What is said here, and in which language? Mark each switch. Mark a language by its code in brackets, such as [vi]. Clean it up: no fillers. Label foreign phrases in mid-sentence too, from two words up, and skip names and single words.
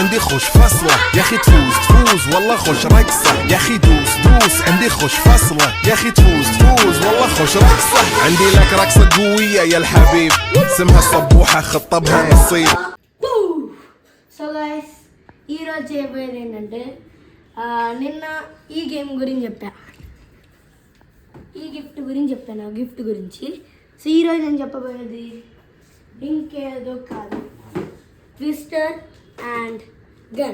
[ar] خوش فصلة يا اخي تفوز والله خوش رقصة يا اخي دوس عندي خوش فصلة يا اخي تفوز والله خوش رقصة عندي لك رقصة قوية يا الحبيب اسمها صبوحة خطبها نصيب. [en] so guys [te] ఈరోజు చేయబోయేది ఏంటంటే నిన్న ఈ గేమ్ గురించి చెప్పా, ఈ గిఫ్ట్ గురించి చెప్పాను, గిఫ్ట్ గురించి. సో ఈరోజు నేను చెప్పబోయేది ఇంకేదో కాదు, ట్విస్టర్ అండ్ గన్.